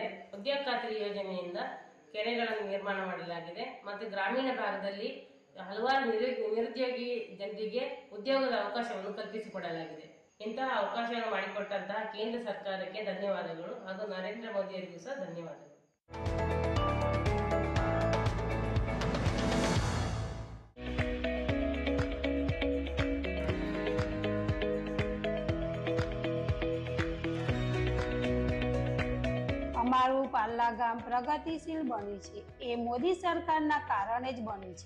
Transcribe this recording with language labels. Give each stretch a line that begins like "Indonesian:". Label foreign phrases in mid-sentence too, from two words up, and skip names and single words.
Kannada: ಉದ್ಯೋಗ ಖಾತ್ರಿ ಯೋಜನೆಯಿಂದ ಕೆರೆಗಳನ್ನು ನಿರ್ಮಾಣ ಮಾಡಲಾಗಿದೆ ಮತ್ತು ಗ್ರಾಮೀಣ ಭಾಗದಲ್ಲಿ ಹಲವಾರು ನಿರುದ್ಯೋಗಿ ಜನರಿಗೆ ಉದ್ಯೋಗದ ಅವಕಾಶವನ್ನು ಕಲ್ಪಿಸಿಕೊಡಲಾಗಿದೆ. ಇಂತಹ ಅವಕಾಶವನ್ನು ಮಾಡಿಕೊಟ್ಟಂತಹ ಕೇಂದ್ರ ಸರ್ಕಾರಕ್ಕೆ ಧನ್ಯವಾದಗಳು ಹಾಗೂ ನರೇಂದ್ರ ಮೋದಿಯವರಿಗೂ ಸಹ ಧನ್ಯವಾದಗಳು.
Gujarati: અમારું પાલ્લા ગામ પ્રગતિશીલ બન્યું છે એ મોદી સરકારના કારણે જ બન્યું છે.